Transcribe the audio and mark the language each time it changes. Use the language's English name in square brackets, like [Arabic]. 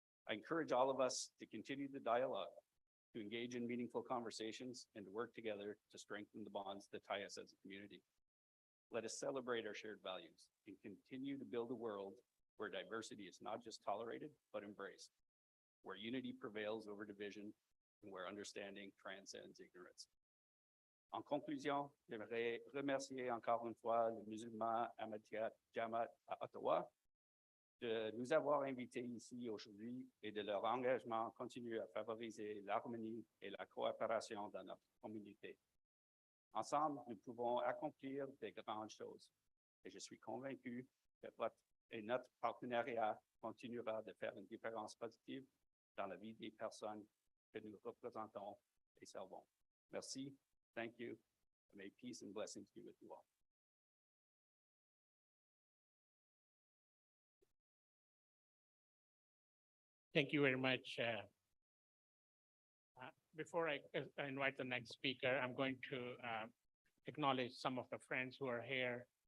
[English] I encourage all of us to continue the dialogue, to engage in meaningful conversations, and to work together to strengthen the bonds that tie us as a community. Let us celebrate our shared values and continue to build a world where diversity is not just tolerated, but embraced, where unity prevails over division, and where understanding transcends ignorance. [French] En conclusion, j'aimerais remercier encore une fois le musulman Ahmadiyya Jama'at à Ottawa de nous avoir invités ici aujourd'hui et de leur engagement continu à favoriser l'harmonie et la coopération dans notre communauté. Ensemble, nous pouvons accomplir de grandes choses et je suis convaincu que notre partenariat continuera de faire une différence positive dans la vie des personnes que nous représentons et servons. Merci. [English] Thank you. May peace and blessings be with you all. Thank you very much, Before I invite the next speaker, I'm going to acknowledge some of the friends who are here.